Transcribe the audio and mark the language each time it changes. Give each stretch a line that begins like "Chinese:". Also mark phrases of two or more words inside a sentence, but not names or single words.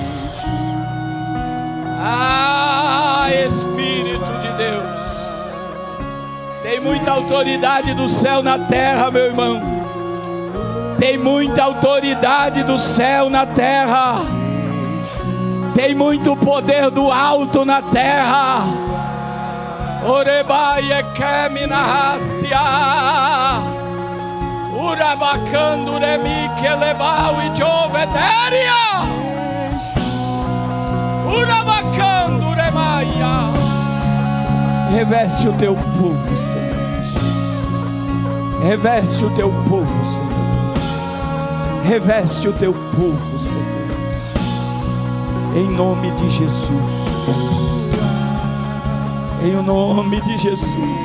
Portuguese: Ah, Espírito de Deus. Tem muita autoridade do céu na terra, meu irmão. Tem muita autoridade do céu na terra. Tem muito poder do alto na terra. Orebaie keminahastia, Urabacanduremi kelebau e jovederia, Urabacanduremaia. Reveste o teu povo, Senhor. Reveste o teu povo, Senhor. Reveste o teu povo, Senhor. Em nome de Jesus. Em o nome de Jesus.